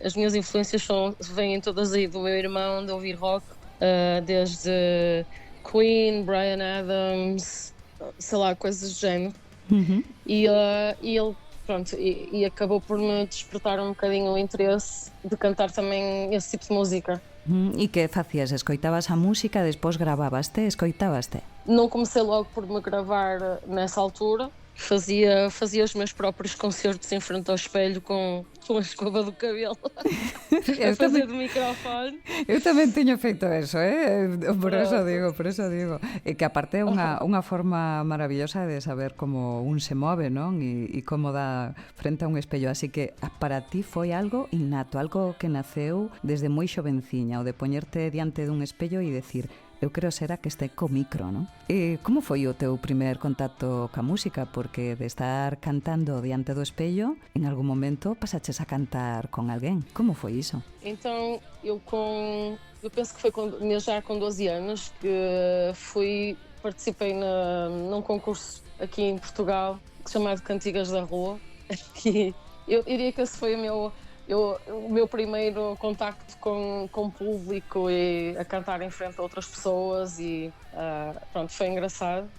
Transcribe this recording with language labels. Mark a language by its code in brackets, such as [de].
[pt] As minhas influências vêm todas aí do meu irmão, de ouvir rock, desde Queen, Bryan Adams, sei lá, coisas do género. E ele, pronto, e acabou por me despertar um bocadinho o interesse de cantar também esse tipo de música. [gl] E que facías? Escoitabas a música, despois gravabaste, escoitabaste? [pt] Não comecei logo por me gravar nessa altura. Fazia os meus próprios concertos em frente ao espelho com a escova do cabelo a fazer do microfone. [gl] Eu tamén teño feito eso, por eso digo. E que aparte é unha forma maravillosa de saber como un se move, non? E como dá frente a un espello. Así que para ti foi algo innato, algo que naceu desde moi xovenciña, o de poñerte diante dun espello e decir... Eu creo será que este co micro, non? E como foi o teu primer contacto ca música? Porque de estar cantando diante do espello, en algún momento pasaches a cantar con alguén. Como foi iso? [pt] Então, eu penso que foi já com 12 anos que participei num concurso aqui em Portugal, chamado Cantigas da Rua, que eu diria que esse foi o meu primeiro contacto com o público e a cantar em frente a outras pessoas e pronto, foi engraçado.